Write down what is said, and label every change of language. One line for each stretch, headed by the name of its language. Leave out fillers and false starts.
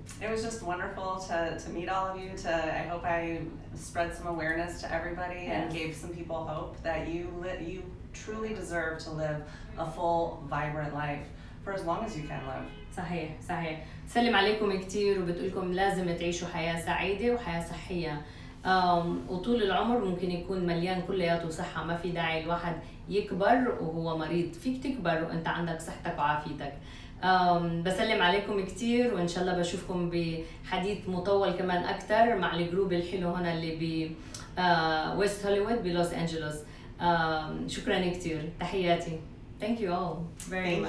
English: it was just wonderful to meet all of you. I hope I spread some awareness to everybody and gave some people hope that you truly deserve to live a full, vibrant life for as long as you can live.
Arabic: صحيح صحيح. تسلم عليكم كتير وبتقولكم لازم تعيشوا حياة سعيدة وحياة صحية. وطول العمر ممكن يكون مليان كلياته صحة، ما في داعي الواحد يكبر وهو مريض، فيك تكبر وانت عندك صحتك وعافيتك. بسلم عليكم كتير وان شاء الله بشوفكم بحديث مطول كمان اكتر مع الجروب الحلو هنا اللي ب ويست هوليوود بلوس انجلوس. شكرا كتير، تحياتي.
English: Thank you all very much.